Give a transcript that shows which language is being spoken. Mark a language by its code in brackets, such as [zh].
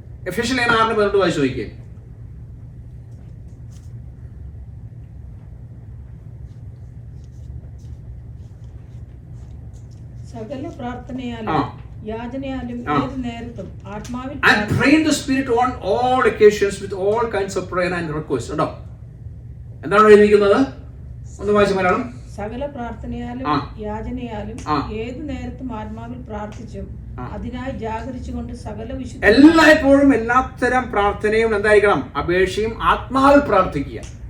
[ml] എഫെസ്യർ ലേഖനം 6:18 വായിച്ചു നോക്കിയേ. സകല പ്രാർത്ഥനയാലും യാചനയാലും ഏത് നേരത്തും ആത്മാവിൽ [en] And pray in the spirit on all occasions with all kinds of prayer and requests. [ml] ഉണ്ടോ? എന്താണ് എഴുതിയിരിക്കുന്നത്? ഒന്ന് വായിച്ചു മലയാളം. സകല പ്രാർത്ഥനയാലും യാചനയാലും ഏത് നേരത്തും ആത്മാവിൽ പ്രാർത്ഥിച്ചും അതിനായി ജാഗരിച്ചുകൊണ്ട് സകല വിശുദ്ധ എല്ലായ്പ്പോഴും എല്ലാത്തരം പ്രാർത്ഥനയും എന്തായിരിക്കണം? അപേക്ഷയും ആത്മാവിൽ പ്രാർത്ഥിക്കുക.